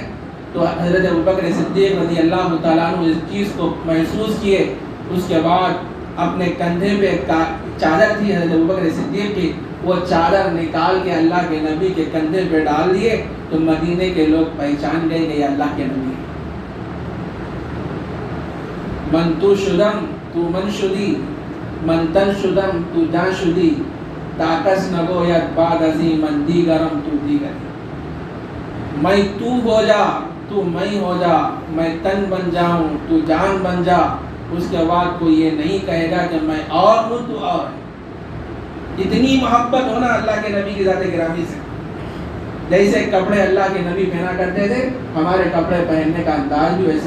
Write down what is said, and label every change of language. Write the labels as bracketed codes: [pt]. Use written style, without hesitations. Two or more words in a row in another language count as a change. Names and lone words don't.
[ur] تو حضرت ابوبکر صدیق رضی اللہ تعالیٰ عنہ اس چیز کو محسوس کیے. اس کے بعد اپنے کندھے پہ چادر تھی حضرت ابوبکر صدیق کی, وہ چادر نکال کے اللہ کے نبی کے کندھے پہ ڈال دیے. تو مدینے کے لوگ پہچان گئے کہ یہ اللہ کے نبی ہیں. [fa] من تو شدم تو من شدی, من تن شدم تو جان شدی, تاکس نگو ید بعد ازی من دیگرم تو دیگر. [ur] میں تو ہو جا تو میں ہو جا, میں تن بن جاؤں تو جان بن جا. اس کے بعد کوئی یہ نہیں کہے گا کہ میں اور ہوں تو اور. اتنی محبت ہونا اللہ کے نبی کی ذات گرامی سے. جیسے کپڑے اللہ کے نبی پہنا کرتے تھے ہمارے کپڑے پہننے کا انداز بھی ویسے.